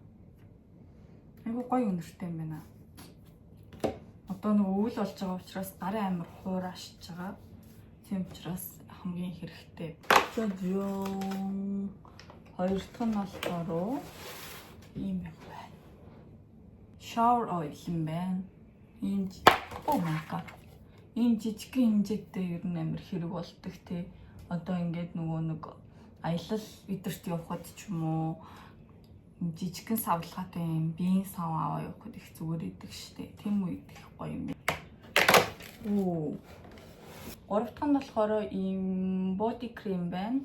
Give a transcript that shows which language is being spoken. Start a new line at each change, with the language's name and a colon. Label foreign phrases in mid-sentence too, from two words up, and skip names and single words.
Mongolian: Айгу гоё үнэртэй юм байна. Одоо нэг өвөл болж байгаа учраас гарын амир хуурашж байгаа. Тийм учраас хамгийн хэрэгтэй. Хоёр дахь нь болохоор ийм юм байна.
English: Shower oil
Mongolian: юм байна.
English: Oh my god.
Mongolian: Энэ жижигхэн хэмжээтэй ер нь амир хэрэг болдог те. Одоо ингээд нөгөө нэг аялал өдөрт явхад ч юм уу жижигхэн савлгаатай юм биеийн сав аваа явахад их зүгээр идэг штэ. Тэм үед их гоё юм байна. Гурав дахь нь болохоор ийм
English: body cream
Mongolian: байна.